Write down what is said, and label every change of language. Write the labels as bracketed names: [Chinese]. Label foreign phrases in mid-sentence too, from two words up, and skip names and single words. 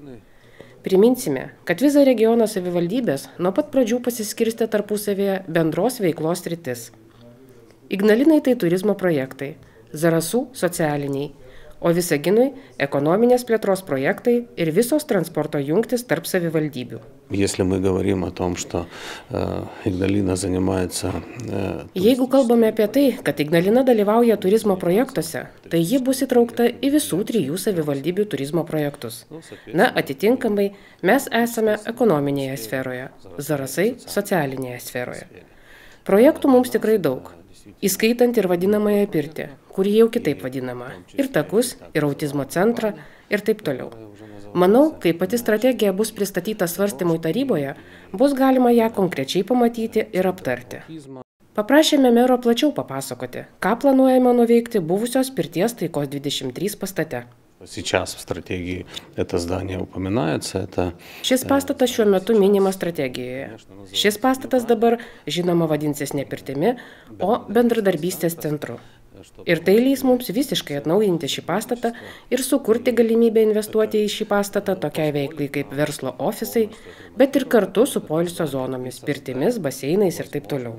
[Lithuanian] Priminsime, kad Viza regiono savivaldybės nuo pat pradžių pasiskirstė tarpusavėje bendros veiklos sritis. Ignalinai tai turizmo projektai, Zarasų socialiniai, o Visaginui ekonominės plėtros projektai ir visos transporto jungtis tarp savivaldybių. [Russian] Если мы говорим о том, что Ignalina занимается... [Lithuanian] Jeigu kalbame apie tai, kad Ignalina dalyvauja turizmo projektuose, tai ji bus įtraukta į visų trijų savivaldybių turizmo projektus. Na, atitinkamai, mes esame ekonominėje sferoje, Zarasai socialinėje sferoje. Projektų mums tikrai daug, įskaitant ir vadinamąją pirtį, kuri jau kitaip vadinama, ir takus, ir autizmo centrą, ir taip toliau. Manau, kai pati strategija bus pristatyta svarstymui taryboje, bus galima ją konkrečiai pamatyti ir aptarti. Paprašėme mero plačiau papasakoti, ką planuojame nuveikti buvusios Pirties taikos 23 pastate. [Russian] Сейчас в стратегии это здание упоминается. [Lithuanian] Šis pastatas šiuo metu minimas strategijoje. Šis pastatas dabar, žinoma, vadinsis ne pirtimi, o bendradarbystės centru. Ir tai leis mums visiškai atnaujinti šį pastatą ir sukurti galimybę investuoti į šį pastatą tokiai veiklai kaip verslo ofisai, bet ir kartu su poilsio zonomis, pirtimis, baseinais ir taip toliau.